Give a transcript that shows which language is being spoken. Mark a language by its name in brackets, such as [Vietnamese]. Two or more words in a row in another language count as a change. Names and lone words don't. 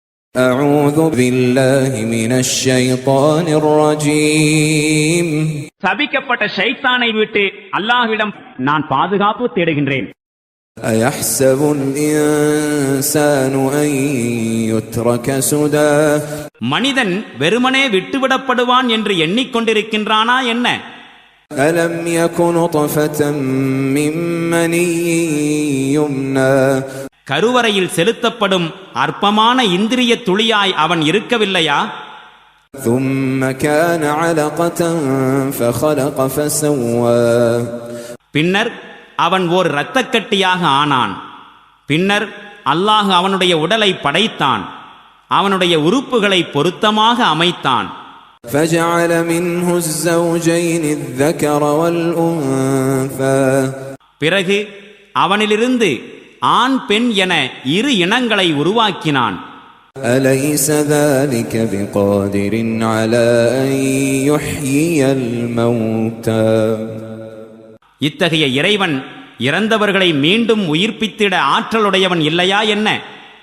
[Arabic] أعوذ بالله من الشيطان الرجيم. [Tamil] சபிக்கப்பட்ட ஷைத்தானை விட்டு அல்லாஹ்விடம் நான் பாதுகாப்பு தேடுகின்றேன். [Arabic] أيحسب الإنسان أن يترك سدى. [Tamil] மனிதன் வெறுமனே விட்டுவிடப்படுவான் என்று எண்ணிக்கொண்டிருக்கின்றானா என்ன? [Arabic] ألم يكن نطفة من مني يمنى. [Tamil] கருவறையில் செலுத்தப்படும் அற்பமான இந்திரிய துளியாய் அவன் இருக்கவில்லையா? [Arabic] ثم كان علقة فخلق فسوى. [Tamil] பின்னர் அவன் ஓர் இரத்தக்கட்டியாக ஆனான். பின்னர் அல்லாஹ் அவனுடைய உடலை படைத்தான், அவனுடைய உறுப்புகளை பொருத்தமாக அமைத்தான். [Arabic] فجعل منه الزوجين الذكر والأنثى. [Tamil] பிறகு அவனிலிருந்து ஆண் பெண் என இரு இனங்களை உருவாக்கினான். [Arabic] أليس ذلك بقادر على أن يحيي الموتى. [Tamil] இத்தகைய இறைவன் இறந்தவர்களை மீண்டும் உயிர்ப்பித்திட ஆற்றலுடையவன் இல்லையா என்ன?